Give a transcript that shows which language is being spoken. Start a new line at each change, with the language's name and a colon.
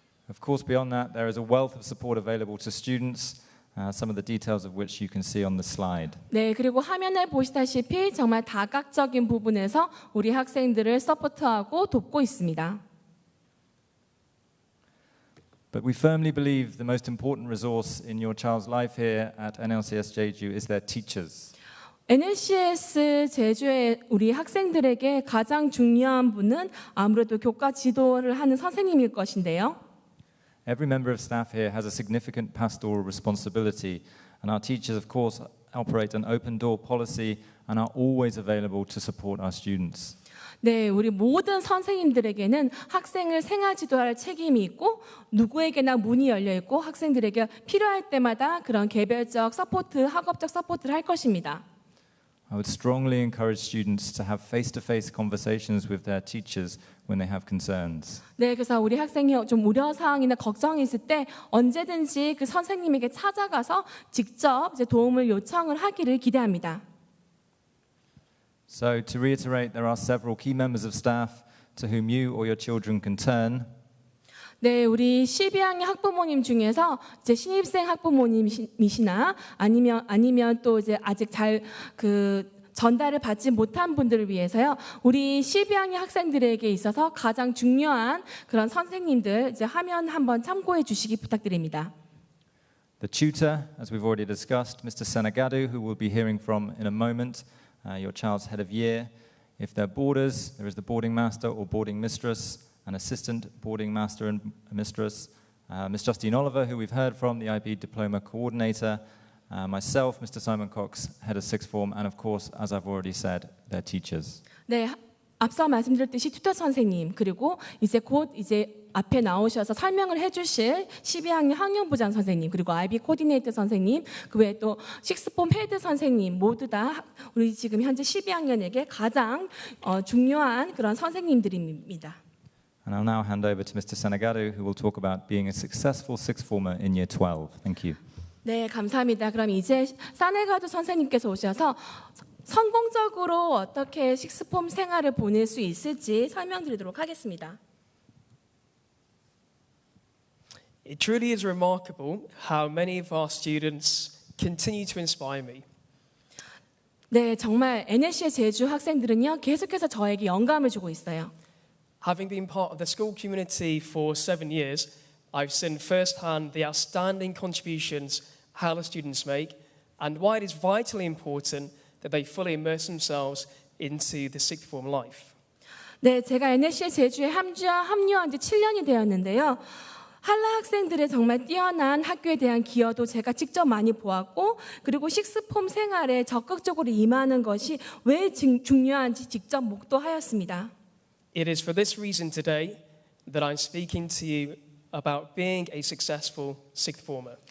English: Of course, beyond that, there is a wealth of support available to students, some of the details of which you can see on the slide.
Korean: 네, 그리고 화면에 보시다시피 정말 다각적인 부분에서 우리 학생들을 서포트하고 돕고 있습니다.
English: But we firmly believe the most important resource in your child's life here at NLCS Jeju is their teachers.
Korean: NLCS 제주의 우리 학생들에게 가장 중요한 분은 아무래도 교과 지도를 하는 선생님일 것인데요.
English: Every member of staff here has a significant pastoral responsibility, and our teachers, of course, operate an open door policy and are always available to support our students.
Korean: 네, 우리 모든 선생님들에게는 학생을 생활 지도할 책임이 있고 누구에게나 문이 열려 있고 학생들에게 필요할 때마다 그런 개별적 서포트, 학업적 서포트를 할 것입니다.
English: I would strongly encourage students to have face-to-face conversations with their teachers when they have concerns.
Korean: 네, 그래서 우리 학생이 좀 우려 사항이나 걱정이 있을 때 언제든지 그 선생님에게 찾아가서 직접 이제 도움을 요청을 하기를 기대합니다.
English: So to reiterate, there are several key members of staff to whom you or your children can turn.
Korean: 네, 우리 12학년 학부모님 중에서 이제 신입생 학부모님이시나 아니면 또 이제 아직 잘 전달을 받지 못한 분들을 위해서요. 우리 12학년 학생들에게 있어서 가장 중요한 그런 선생님들 이제 화면 한번 참고해 주시기 부탁드립니다.
English: The tutor, as we've already discussed, Mr. Senagadu, who we'll be hearing from in a moment, your child's head of year. If they're boarders, there is the boarding master or boarding mistress, an assistant boarding master and mistress, Miss Justine Oliver, who we've heard from, the IB Diploma Coordinator, myself, Mr. Simon Cox, Head of Sixth Form, and of course, as I've already said, their teachers.
Korean: 네, 앞서 말씀드렸듯이 튜터 선생님 그리고 곧 앞에 나오셔서 설명을 해주실 12학년 학년부장 선생님 그리고 IB 코디네이터 선생님 그 외에 또 식스폼 헤드 선생님 모두 다 우리 지금 현재 12학년에게 가장 중요한 그런 선생님들입니다.
English: And I'll now hand over to Mr. Senagadu, who will talk about being a successful sixth former in year 12. Thank you.
Korean: 네, 감사합니다. 그럼 이제 사네가드 선생님께서 오셔서 성공적으로 어떻게 식스폼 생활을 보낼 수 있을지 설명드리도록 하겠습니다.
English: It truly is remarkable how many of our students continue to inspire me.
Korean: 네, 정말 NLCS 제주 학생들은요 계속해서 저에게 영감을 주고 있어요.
English: Having been part of the school community for 7 years, I've seen firsthand the outstanding contributions Halla students make and why it is vitally important that they fully immerse themselves into the sixth form life.
Korean: 네, 제가 NLCS 제주에 합류한 지 7년이 되었는데요. 할라 학생들의 정말 뛰어난 학교에 대한 기여도 제가 직접 많이 보았고 그리고 식스폼 생활에 적극적으로 임하는 것이 왜 중요한지 직접 목도하였습니다.
English: It is for this reason today that I'm speaking to you about being a successful sixth former.